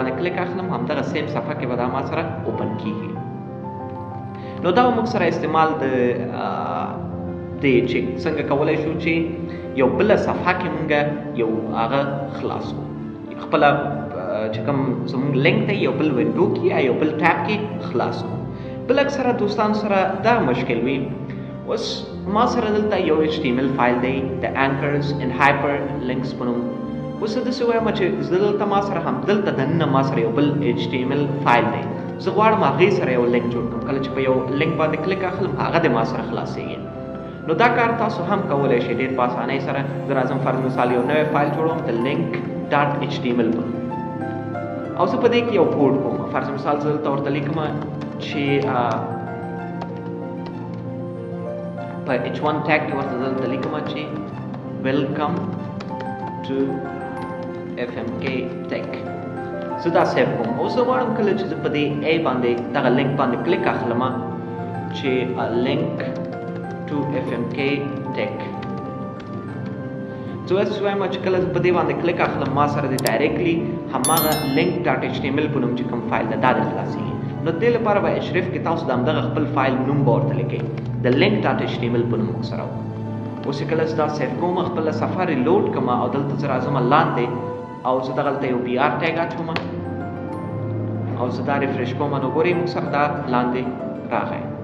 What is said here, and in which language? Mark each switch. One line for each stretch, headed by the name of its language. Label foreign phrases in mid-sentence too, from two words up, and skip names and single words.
Pashto: باندې کلیک اخلم همدغه سیم صفحه کې به دا ما سره اوپن کېږي نو دا موږ سره استعمال د دی چې څنګه کولی شو چې یو بله صفحه کې مونږ یو هغه خلاص کړو خپله چې کوم زمونږ لینک دی یو بل وینډو کې یا یو بل ټیب کې خلاص کړو بل اکثره دوستانو سره دا مشکل وي اوس ما سره دلته یو HTML فایل دی د
English: anchors and hyperlinks
Pashto: په نوم اوس زه داسې وایم چې زه دلته ما سره همدلته دننه ما سره یو بل HTML فایل دی زه غواړم هغې سره یو لینک جوړ کړم کله چې په یو لینک باندې کلیک اخلم هغه د ما سره خلاصېږي نو دا کار تاسو هم کولی شئ ډېر په اسانۍ سره زه راځم فرض مثال یو نوی فایل جوړوم د link.html په او زه په دې کې یو کوډ کوم فرض مثال زه دلته ورته لیکم چې په h1 ټیګ کې ورته دلته لیکم چې
English: welcome to FMK tech
Pashto: زه دا سیف کوم اوس زه غواړم کله چې زه په دې باندې دغه لینک باندې کلیک اخلم چې
English: link to FMK tech
Pashto: زه اوس وایم چې کله په دې باندې کلیک اخلم ما سره د ډایرکټلی هماغه link.html په نوم چې کوم فایل ده دا خلاصېږي نو دې لپاره به اشرف کې تاسو د همدغه خپل فایل نوم به ورته لیکئ د link.html په نوم سره اوس کله زه دا سیف کوم خپله صفحه ریلوډ کړم او دلته زه راځم لاندې او زه دغلته یو BR ټیګ اچوم او زه دا ریفریش کوم نو ګورئ موږ سره دا لاندې راغی